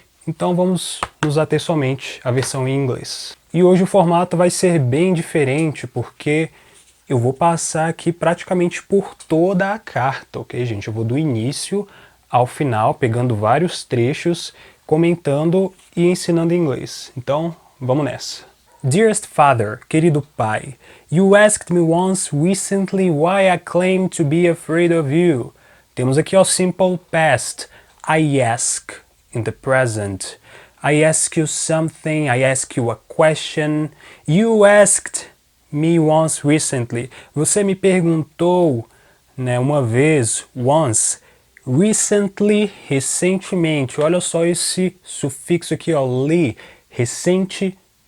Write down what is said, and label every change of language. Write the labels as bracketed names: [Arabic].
[Portuguese] Então vamos nos ater somente à versão em inglês. E hoje o formato vai ser bem diferente, porque eu vou passar aqui praticamente por toda a carta, ok, gente? Eu vou do início ao final, pegando vários trechos, comentando e ensinando inglês. Então, vamos nessa. [English] Dearest Father, [Portuguese] querido pai, [English] you asked me once recently why I claim to be afraid of you. [Portuguese] Temos aqui o simple past, [English] I ask, in the present. I ask you something, I ask you a question, you asked me once recently. [Portuguese] Você me perguntou, uma vez, once, recently, recentemente. Olha só esse sufixo aqui, ó, li, recentemente.